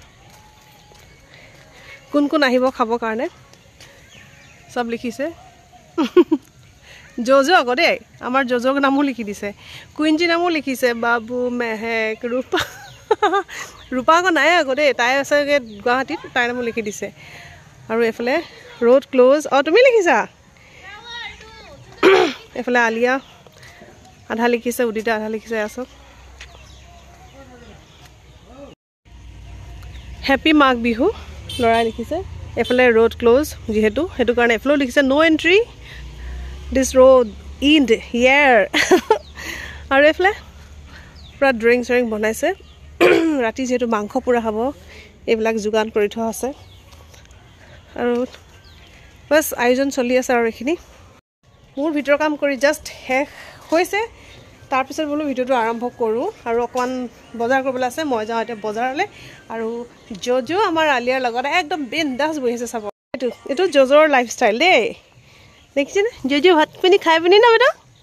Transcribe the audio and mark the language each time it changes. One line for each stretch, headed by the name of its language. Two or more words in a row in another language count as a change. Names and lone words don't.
Assamese: কোন কোন আহিব খাব কাৰণে সব লিখিছে জোজো আগতে আমাৰ জোজোক নামও লিখি দিছে কুইনজি নামও লিখিছে বাবু মেহেক ৰূপা ৰূপা কো নাই আগতে তাই আছে গুৱাহাটীত তাই নামও লিখি দিছে আৰু এফালে
English: road close
Assamese: অ তুমি লিখিছা এফালে আলিয়া আধা লিখিছে উদিতা আধা লিখিছে আসক Happy Mark Bihu লৰাই লিখিছে এফালে
English: road close
Assamese: যেহেতু হেতু কাৰণে এফলো লিখিছে
English: no entry this road end here
Assamese: আৰু এফলে পুৰা ড্ৰিংক বনাইছে ৰাতি যেহেতু মাংস পুৰা হ'ব এইবিলাক যোগান কৰি থোৱা আছে আৰু বস আয়োজন চলি আছে আৰু এখিনি মোৰ ভিতৰ কাম কৰি জাস্ট শেষ হৈছে তাৰ পিছত বলো ভিডিওটো আৰম্ভ কৰো আৰু অকমান বজাৰ কৰিবলৈ আছে মই যাওঁ এতিয়া বজাৰলৈ আৰু জোজো আমাৰ আলিয়াৰ লগত একদম বিন্দাস বহিছে চাব এটো জোজোৰ লাইফষ্টাইল দে দেখিছেনে জোজো ভাত পানী খাই পিনি না বেটা